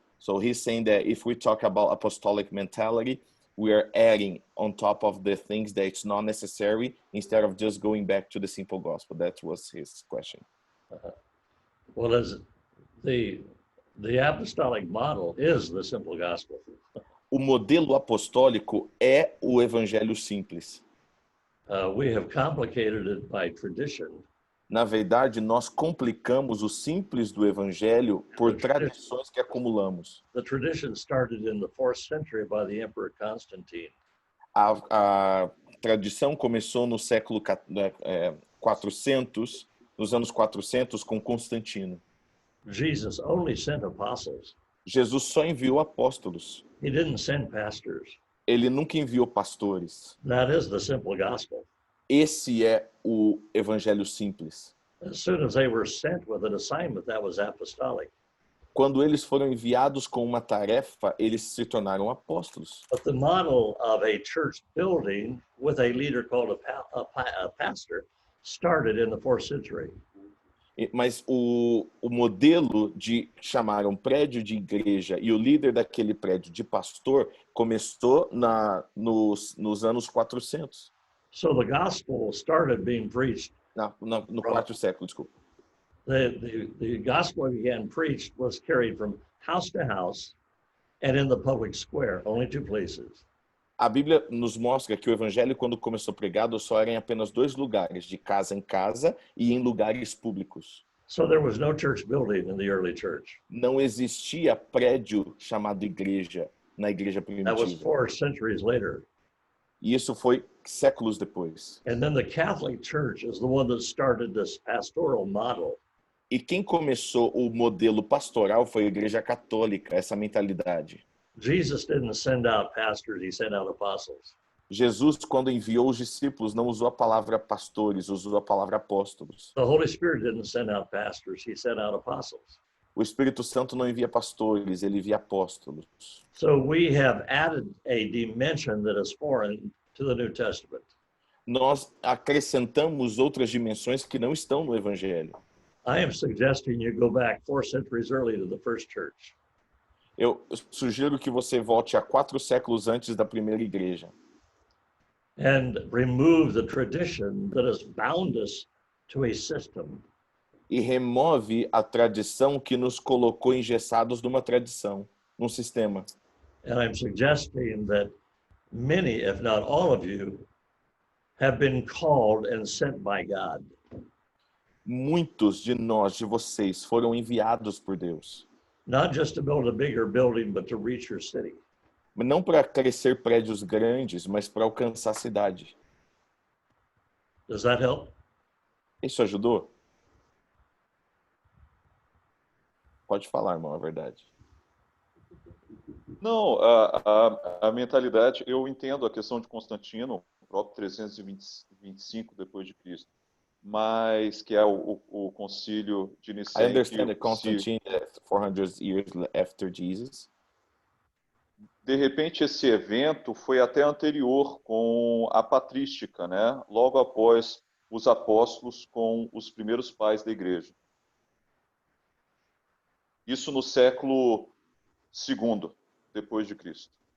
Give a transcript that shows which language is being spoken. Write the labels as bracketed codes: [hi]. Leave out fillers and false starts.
[en] So he's saying that if we talk about apostolic mentality, we are adding on top of the things that it's not necessary instead of just going back to the simple gospel. That was his question. Well, as the apostolic model is the simple gospel. [pt] O modelo apostólico é o evangelho simples. [en] We have complicated it by tradition. [pt] Na verdade, nós complicamos o simples do evangelho por tradições que acumulamos. [en] The tradition started in the 4th century by the Emperor Constantine. [pt] A tradição começou no século 400, nos anos 400, com Constantino. [en] Jesus only sent apostles. [pt] Jesus só enviou apóstolos. [en] He didn't send pastors. [pt] Ele nunca enviou pastores. [en] That is the simple gospel. [pt] Esse é o evangelho simples. [en] As soon as they were sent with an assignment, that was apostolic. [pt] Quando eles foram enviados com uma tarefa, eles se tornaram apóstolos. [en] But the model of a church building with a leader called a pastor started in the 4th century. [pt] Mas o modelo de chamar um prédio de igreja e o líder daquele prédio de pastor começou nos anos 400. [en] So the gospel started being preached. [pt] No quarto século, desculpa. [en] The gospel began preached was carried from house to house and in the public square, only 2 places. [pt] A Bíblia nos mostra que o evangelho, quando começou pregado, só era em apenas 2 lugares, de casa em casa e em lugares públicos. [en] So there was no church building in the early church. [pt] Não existia prédio chamado igreja na igreja [en] That was [pt] primitiva. [en] 4 centuries later. [pt] E isso foi séculos depois. [en] And then the Catholic Church is the one that started this pastoral model. [pt] E quem começou o modelo pastoral foi a Igreja Católica, essa mentalidade. [en] Jesus didn't send out pastors, he sent out apostles. [pt] Jesus, quando enviou os discípulos, não usou a palavra pastores, usou a palavra apóstolos. [en] The Holy Spirit didn't send out pastors, he sent out apostles. [pt] O Espírito Santo não envia pastores, ele envia apóstolos. [en] So we have added a dimension that is foreign to the New Testament. [pt] Nós acrescentamos outras dimensões que não estão no Evangelho. [en] I am suggesting you go back 4 centuries early to the first church. [pt] Eu sugiro que você volte a 4 séculos antes da primeira igreja. [en] And remove the tradition that has bound us to a system. [pt] E remove a tradição que nos colocou engessados numa tradição, num sistema. [en] And I'm suggesting that many, if not all of you, have been called and sent by God. [pt] Muitos de nós, de vocês, foram enviados por Deus. [en] Not just to build a bigger building, but to reach your city. [pt] Não para crescer prédios grandes, mas para alcançar a cidade. [en] Does that help? [pt] Isso ajudou? Pode falar, irmão, é verdade. Não, a mentalidade, eu entendo a questão de Constantino, próprio 325 depois de Cristo, mas que é o concílio de Nicéia. [en] I understand that Constantine is 400 years after Jesus. [pt] De repente, esse evento foi até anterior com a patrística, né? Logo após os apóstolos com os primeiros pais da igreja. Isso no século II, depois de Cristo.